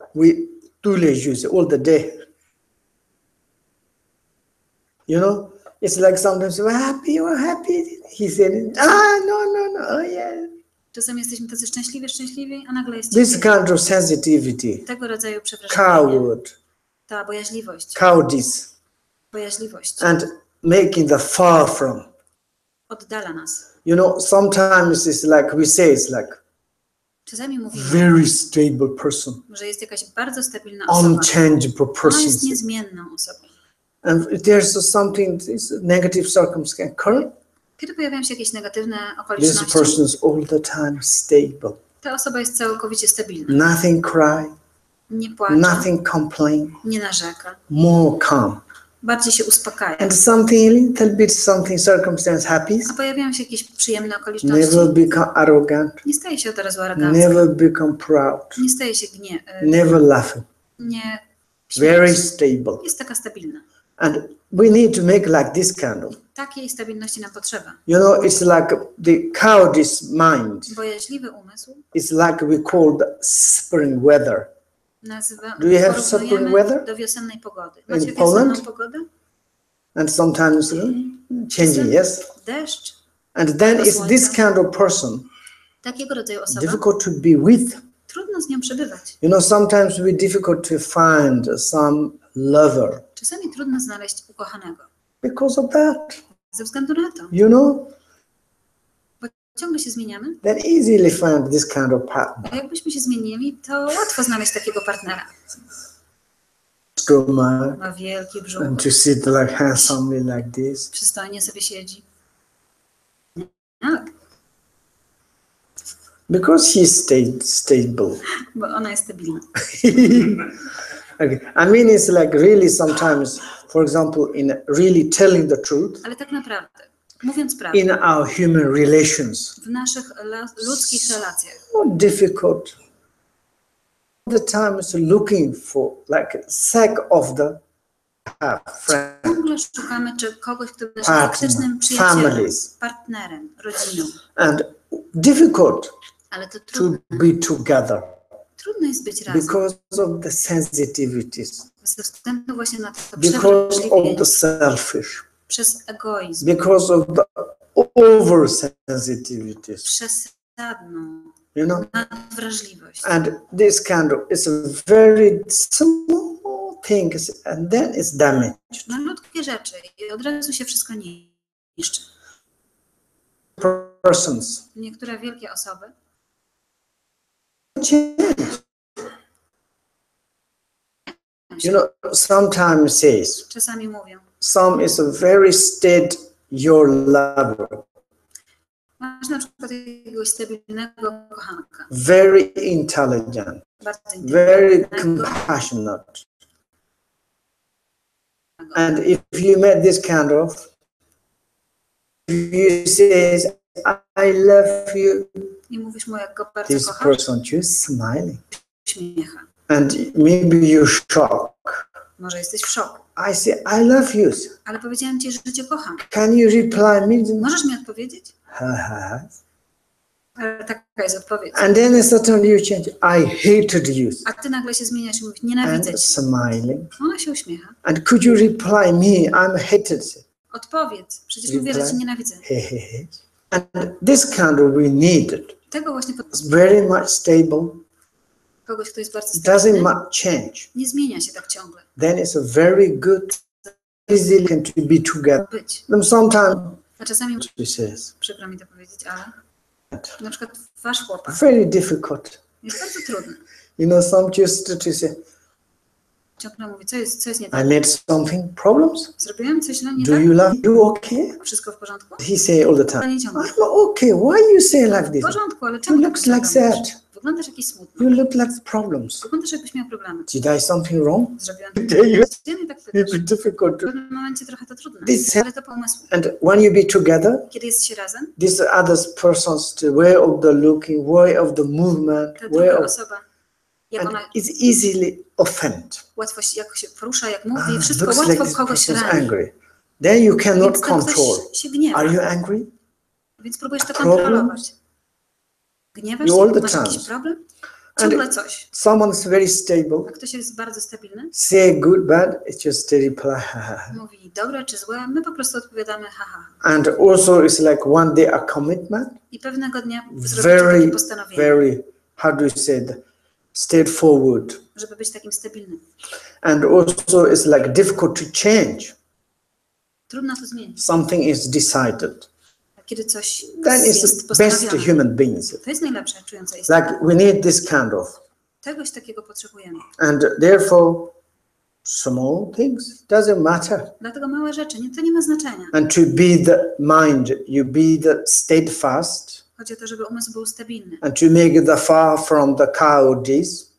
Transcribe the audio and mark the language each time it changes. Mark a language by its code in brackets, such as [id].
[en] We truly use it all the day. You know, it's like sometimes we're happy. He said, no, oh yeah. [pl] Czasem jesteśmy tacy szczęśliwi, a nagle jest [en] This kind of sensitivity, [pl] tego rodzaju przewrażliwienie. [en] coward, [pl] Ta bojaźliwość. [en] cowardice, [pl] Bojaźliwość. [en] and making the far from. [pl] Oddala nas. [en] You know, sometimes it's like we say, it's like [pl] Czasami mówimy, [en] very stable person, [pl] że jest jakaś bardzo stabilna osoba. [en] unchangeable [pl] Ona [en] person. [pl] jest niezmienną osobą. [en] And if there's something, this negative circumstance occur, [pl] Kiedy pojawiają się jakieś negatywne [en] this [pl] okoliczności, [en] person is all the time stable. [pl] ta osoba jest całkowicie stabilna. [en] Nothing cry, [pl] Nie płacze, [en] nothing complain, [pl] nie narzeka, [en] more calm. [pl] bardziej się uspokaja. [en] And something, little bit something circumstance happens, [pl] A pojawiają się jakieś przyjemne okoliczności. [en] never become arrogant, [pl] Nie staje się od razu arogancka. [en] never become proud, [pl] Nie staje się [en] never laughing, [pl] nie [en] very [pl] śmieje się. [en] stable. [pl] Jest taka stabilna. [en] And we need to make like this kind of, [pl] Takiej stabilności nam potrzeba. [en] you know, it's like the cowardice mind. [pl] Bojaźliwy umysł [en] It's like we call the spring weather. Do you have spring [pl] porównujemy [en] weather [pl] do wiosennej pogody. [en] in [pl] Macie [en] Poland? [pl] wiosenną pogodę? [en] And sometimes changing, yes? [pl] Deszcz. [en] And then it's this kind of person, [pl] Takiego rodzaju osoba. [en] difficult to be with. [pl] Trudno z nią przebywać. [en] You know, sometimes we difficult to find some lover [pl] Czasami trudno znaleźć ukochanego. [en] because of that, [pl] Ze względu na to. [en] you know, [pl] Bo ciągle się zmieniamy. [en] then easily find this kind of partner. [pl] A jakbyśmy się zmienili, to łatwo znaleźć takiego partnera. [en] Stomach, [pl] Ma wielki brzuch. [en] and to sit like handsomely like this. [pl] Przystojnie sobie siedzi. Tak, [en] Because he's stable. [pl] bo ona jest stabilna. [en] Okay. I mean, it's like really sometimes, for example, in really telling the truth, [pl] Ale tak naprawdę, mówiąc prawdę, [en] in our human relations, [pl] w naszych ludzkich relacjach [en] so difficult. All the time is looking for like sake of the friend, [pl] ciągle szukamy kogoś, kto będzie [en] Partner, [pl] faktycznym przyjacielem, [en] families. [pl] partnerem, rodziną. [en] and difficult [pl] Ale to [en] to be together [pl] trudno jest być razem. [en] because of the sensitivities, [pl] Ze względu właśnie na to [en] because of [pl] przewrażliwienie, [en] the selfish, [pl] przez egoizm, [en] because of the oversensitivities, [pl] przesadną [en] you know. [pl] nadwrażliwość. [en] And this kind of is a very small thing, and then it's damaged. [pl] Malutkie rzeczy i od razu się wszystko niszczy. [en] Persons [pl] Niektóre wielkie osoby [en] change. You know, sometimes says [pl] czasami mówią, [en] some is a very steady your lover, [pl] masz na przykład jakiegoś stabilnego kochanka, [en] very intelligent, [pl] bardzo [en] very [pl] inteligentnego, [en] compassionate. And if you met this kind of, you say, I love you, [pl] i mówisz mu, jak go bardzo [en] this [pl] kochasz, [en] person just smiling. [pl] uśmiecha. [en] And maybe you're shocked. [pl] Może jesteś w szoku, [en] I say, I love you. [pl] ale powiedziałem ci, że cię kocham. [en] Can you reply me? [pl] Możesz mi odpowiedzieć? Ha. Ale taka jest odpowiedź. [en] And then suddenly you change. I hated you. [pl] A ty nagle się zmieniasz i mówisz, nienawidzę [en] And [pl] cię. [en] smiling. [pl] Ona się uśmiecha. [en] And could you reply me? I'm hated. [pl] Odpowiedz. Przecież mówię, że cię nienawidzę. [en] And this kind of we need it. [pl] Tego właśnie [en] It's very much stable. [pl] kogoś, kto jest bardzo [en] It doesn't [pl] stabilny, [en] much change. [pl] nie zmienia się tak ciągle. [en] Then it's a very good, easily can to be together. [pl] Być. [en] Then sometimes [pl] A czasami, [en] she says, [pl] przykro mi to powiedzieć, ale na przykład wasz chłopak [en] very difficult. [pl] jest bardzo trudny. [en] You know, some just to say, [pl] Ciągle mówi, co jest nie [en] I [pl] tak. [en] made something problems. [pl] Zrobiłem coś źle, nie [en] Do [pl] tak? [en] you love? You okay? [pl] Wszystko w porządku? [en] He say all the [pl] Ale [en] time, [pl] nie ciągle. [en] I'm okay. Why you say like [pl] W [en] this? [pl] porządku, ale [en] You [pl] czemu tak [en] look like [pl] mówisz? [en] sad. [pl] Wyglądasz jakiś smutny. [en] You look like problems. [pl] Wyglądasz jakbyś miał problemy. [en] Did I something wrong? [pl] Zrobiłem [en] You- [pl] nie tak [en] It's [pl] pytasz. [en] difficult. [pl] W pewnym momencie trochę to trudne, [en] This- [pl] ale to po umysłu. [en] And when you be together, [pl] Kiedy jest się razem, [en] this other person's way of the looking, way of the movement, [pl] ta [en] way [pl] druga [en] of, [pl] osoba, jak [en] and [pl] ona [en] it's easily offend. [pl] łatwo się, jak się porusza, jak mówi, wszystko [en] Looks [pl] łatwo [en] like this [pl] kogoś [en] person's [pl] rani. [en] angry. Then you cannot [pl] Więc ten [en] control. [pl] ktoś się gniewa, [en] Are you angry? [pl] więc próbujesz to [en] Problem? [pl] kontrolować. Gniewasz [en] You all the [pl] się? Masz [en] time. [pl] jakiś problem? [en] And [pl] Ciągle coś. [en] someone is very stable. [pl] A ktoś jest bardzo stabilny, [en] Say good, bad, it's just steady reply. [pl] mówi dobre czy złe, my po prostu odpowiadamy haha. [en] And also it's like one day a commitment. [pl] I pewnego dnia zrobicie [en] Very, [pl] takie postanowienie, [en] very, how do you say it? Straightforward. [pl] żeby być takim stabilnym. [en] And also it's like difficult to change. [pl] Trudno to zmienić. [en] Something is decided. [pl] A kiedy coś [en] Then it's [pl] jest [en] the best [pl] postanowione, [en] human beings. [pl] to jest najlepsze czujące istotę. [en] Like we need this kind of. [pl] Czegoś takiego potrzebujemy. [en] And therefore, small things doesn't matter. [pl] Dlatego małe rzeczy, to nie ma znaczenia. [en] And to be the mind, you be the steadfast, [pl] Chodzi o to, żeby umysł był stabilny, [en] and to make it the far from the cowardice,